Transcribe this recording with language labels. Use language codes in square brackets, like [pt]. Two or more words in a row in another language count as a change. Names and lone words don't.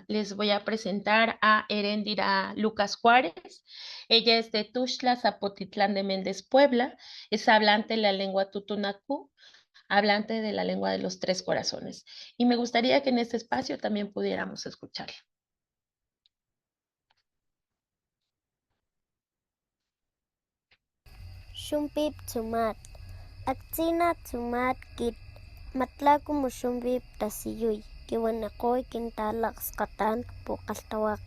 [es] Les voy a presentar a Heréndira Lucas Juárez. Ella es de Tuxtla, Zapotitlán de Méndez, Puebla. Es hablante de la lengua tutunacú, hablante de la lengua de los tres corazones. Y me gustaría que en este espacio también pudiéramos escucharla. [top] Shumpip Tsumat. Aktsina Tsumat Kit. Matlaku Mushumpip Tasiyuy. Kiwanakoy Kintalak Skatan Pukaltawaka.